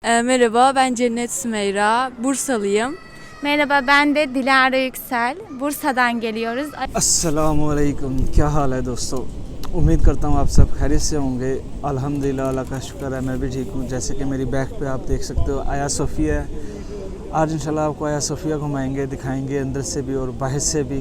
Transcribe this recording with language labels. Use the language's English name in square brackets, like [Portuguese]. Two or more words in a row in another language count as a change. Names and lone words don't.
[Turkish] Merhaba, ben Cennet Sümeyra, Bursalıyım. Merhaba, ben de Dilara Yüksel. Bursa'dan geliyoruz. [Arabic] السلام عليكم, [Urdu] کیا حال ہے دوستو۔ امید کرتا ہوں آپ سب خیریت سے ہوں گے. [Arabic] الحمد لله, [Urdu] اللہ کا شکر ہے، میں بھی ٹھیک ہوں۔ جیسے کہ میری بیک پہ آپ دیکھ سکتے ہو آیا صوفیہ ہے. آج [Arabic] إن شاء الله [Urdu] آپ کو آیا صوفیہ گھمائیں گے، دکھائیں گے اندر سے بھی اور باہر سے بھی.